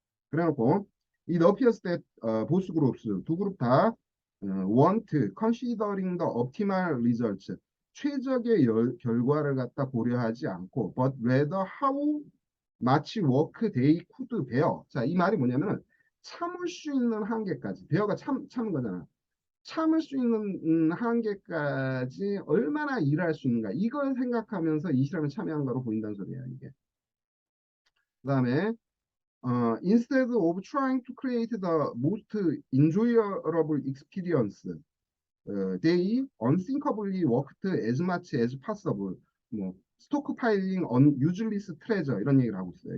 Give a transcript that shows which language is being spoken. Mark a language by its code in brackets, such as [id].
[ko] 그래놓고 [en] it appears that both groups [ko] 두 그룹 다 [en] want considering the optimal results [ko] 최적의 결과를 갖다 고려하지 않고 [en] but rather how much work they could bear. [ko] 자, 이 말이 뭐냐면은 참을 수 있는 한계까지 bear가 참은 거잖아. 참을 수 있는 한계까지 얼마나 일할 수 있는가 이걸 생각하면서 이 실험에 참여한 거로 보인다는 소리예요. 이게. [en] 그다음에 instead of trying to create the most enjoyable experience, they unthinkably worked as much as possible. [ko] 뭐 스토크파일링 [en] on useless treasure [ko] 이런 얘기를 하고 있어요.